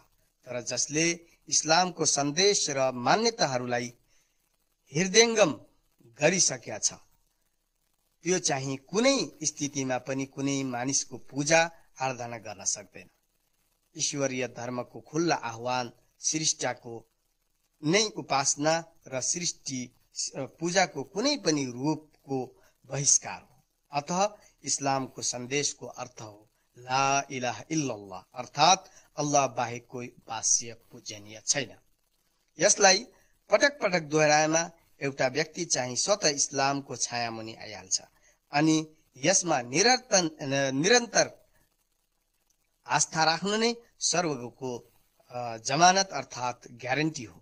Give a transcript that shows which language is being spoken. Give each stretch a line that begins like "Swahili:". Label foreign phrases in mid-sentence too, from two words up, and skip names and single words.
Nepali: तर जसले इस्लामको सन्देश र मान्यताहरूलाई हृदयङ्गम गरिसकेका छ, त्यो चाहिँ कुनै स्थितिमा पनि कुनै मानिसको पूजा आराधना गर्न सक्दैन। ईश्वरीय धर्मको खुल्ला आह्वान सृष्टिको नै उपासना र सृष्टि पूजाको कुनै पनि रूपको बहिष्कार हो। अतः इस्लामको सन्देशको अर्थ हो
Arabic: لا إله إلا الله,
Nepali: अर्थात् अल्लाह बाहेक कोही उपास्य पूजनीय छैन। यसलाई पटक पटक दोहोऱ्याएमा एउटा व्यक्ति चाहिँ स्वतः इस्लामको छायामुनि आइहाल्छ अनि यसमा निरन्तर आस्था राख्नु नै स्वर्गको जमानत अर्थात् ग्यारेन्टी हो।